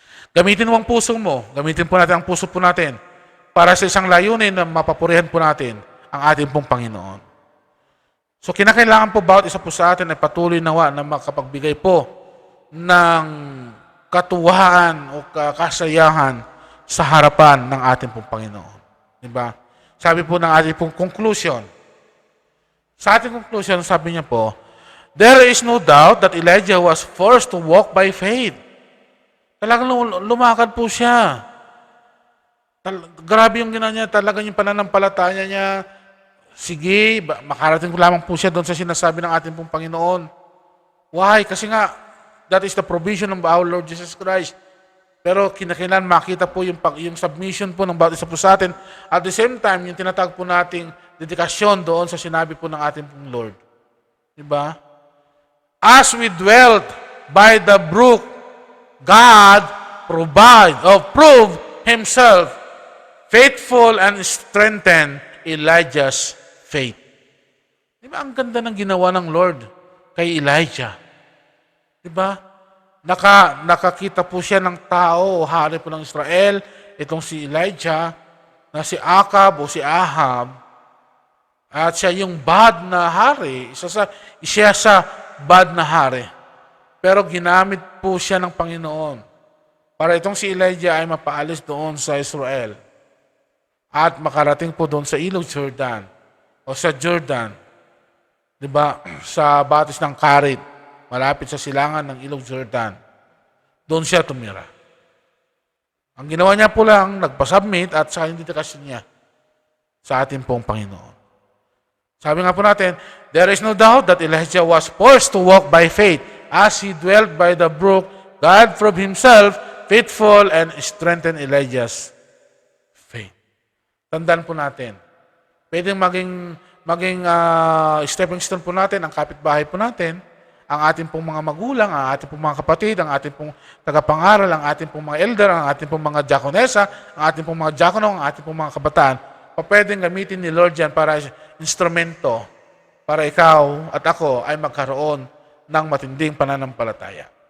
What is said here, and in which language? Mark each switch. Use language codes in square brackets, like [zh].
[tl] Gamitin mo ang puso mo. Gamitin po natin ang puso po natin para sa isang layunin na mapapurihan po natin ang ating pong Panginoon. So kinakailangan po bawat isa po sa atin ay patuloy nawa na makapagbigay po ng katuwaan o kasayahan sa harapan ng ating pong Panginoon. Diba? Sabi po ng ating pong conclusion. Sa ating conclusion, sabi niya po, [en] there is no doubt that Elijah was forced to walk by faith. [tl] Talagang lumakad po siya. Grabe yung ginawa niya, talagang yung pananampalataya niya. Sige, makarating ko lamang po siya doon sa sinasabi ng ating pong Panginoon. [en] Why? [tl] Kasi nga, [en] that is the provision of our Lord Jesus Christ. [tl] Pero kinakailangan makita po yung submission po ng bawat isa po sa atin. [en] At the same time, [tl] yung tinatawag po nating dedikasyon doon sa sinabi po ng ating pong Lord. Diba? [en] As we dwelt by the brook, God proved Himself faithful and strengthened Elijah's faith. [tl] Diba ang ganda ng ginawa ng Lord kay Elijah? Diba? Nakakita po siya ng tao, hari po ng Israel, itong si Elijah, na si Akab o si Ahab, at siya yung bad na hari, siya sa bad na hari. Pero ginamit po siya ng Panginoon para itong si Elijah ay mapaalis doon sa Israel at makarating po doon sa Ilog Jordan o sa Jordan, di ba, sa batis ng Karit, malapit sa silangan ng Ilog Jordan. Doon siya tumira. Ang ginawa niya po lang, nagpasubmit at sa dedikasyon niya sa ating pong Panginoon. [en] Sabi nga po natin, there is no doubt that Elijah was forced to walk by faith. As he dwelt by the brook, God proved Himself faithful and strengthened Elijah's faith. [tl] Tandaan po natin, pwedeng maging stepping stone po natin, ang kapitbahay po natin, ang ating pong mga magulang, ang ating pong mga kapatid, ang ating pong tagapangaral, ang ating pong mga elder, ang ating pong mga diakonesa, ang ating pong mga diakono, ang ating pong mga kabataan, pwedeng gamitin ni Lord yan para instrumento para ikaw at ako ay magkaroon ng matinding pananampalataya.